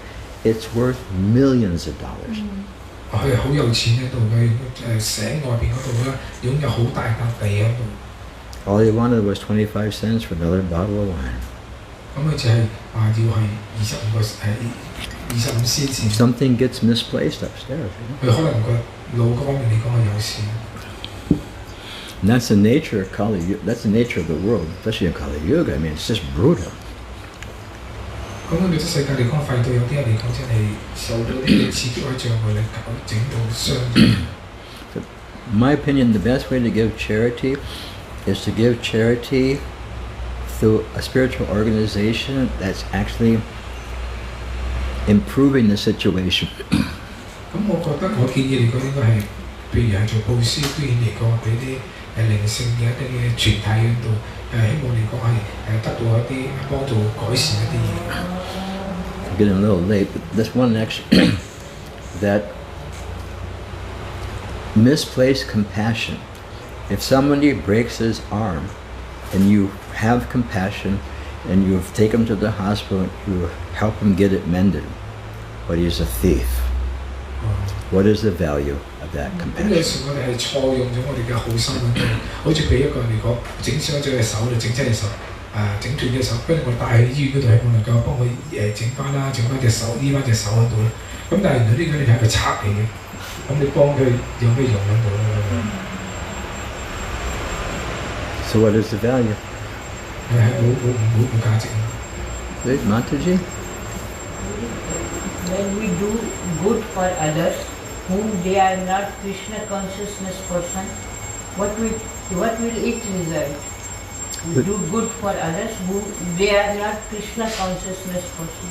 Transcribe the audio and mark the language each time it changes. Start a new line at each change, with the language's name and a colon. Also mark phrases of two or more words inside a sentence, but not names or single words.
English: It's worth millions of dollars.
Cantonese: 佢係好有錢喺度，佢省外邊嗰度咧擁有好大笪地喺度。
English: All he wanted was 25 cents for another bottle of wine.
Cantonese: 咁佢就係話要係25仙錢。
English: Something gets misplaced upstairs.
Cantonese: 佢可能個腦嗰方面嚟講係有錢。
English: And that's the nature of Kali Yuga. That's the nature of the world, especially in Kali Yuga. I mean, it's just brutal.
Cantonese: 咁喺呢個世界嚟講，快到有啲人嚟講真係受到啲刺激或者障礙嚟搞整到傷。
English: In my opinion, the best way to give charity is to give charity through a spiritual organization that's actually improving the situation.
Cantonese: 咁我覺得我建議嚟講應該係，譬如係做布施捐嚟講，俾啲靈性嘅一啲嘅團體喺度，希望嚟講係得到一啲幫助改善一啲嘢。
English: I'm getting a little late, but this one extra that misplaced compassion. If somebody breaks his arm and you have compassion and you take him to the hospital and you help him get it mended, but he's a thief. What is the value of that
Cantonese: 咁有
English: compassion?
Cantonese: 時我哋係錯用咗我哋嘅好心喺度，好似俾一個人嚟講整傷咗隻手就整親隻手，整斷隻手，跟住我帶去醫院嗰度係我能夠幫佢整翻啦，整翻隻手醫翻隻手喺度啦。咁但係原來呢個你係一個賊嚟嘅，咁你幫佢有咩用喺度咧？
English: So what is the value?
Cantonese: 係冇價值。
English: Wait, Mataji? When we do good for others, whom they are not Krishna consciousness person, what will it result? We do good for others who they are not Krishna consciousness person.